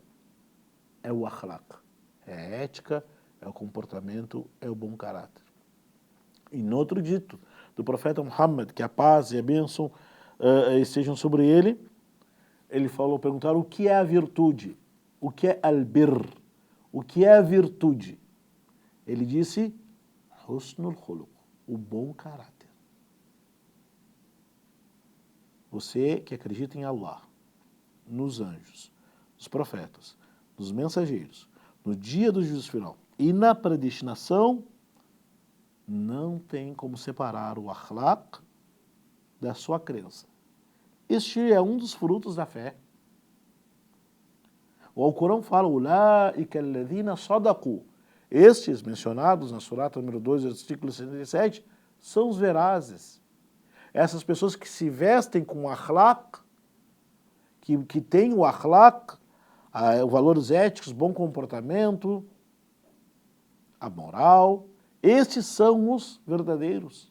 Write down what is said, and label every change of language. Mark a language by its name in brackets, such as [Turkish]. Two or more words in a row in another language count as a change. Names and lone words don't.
[Portuguese] É o akhlaq, é a ética, é o comportamento, é o bom caráter. E no outro dito do profeta Muhammad, que a paz e a bênção estejam sobre ele, ele falou, perguntaram o que é a virtude, o que é al-birr, o que é a virtude. Ele disse, [Arabic] حسن الخلق, [Portuguese] o bom caráter. Você que acredita em Allah, nos anjos, nos profetas, nos mensageiros, no dia do juízo final e na predestinação, não tem como separar o akhlaq da sua crença. Este é um dos frutos da fé. O Alcorão fala, [Arabic] أولئك الذين صدقوا. [Portuguese] Estes mencionados na surata número 2, versículo 67, são os verazes. Essas pessoas que se vestem com o akhlaq, que têm o akhlaq, os valores éticos, bom comportamento, a moral, estes são os verdadeiros.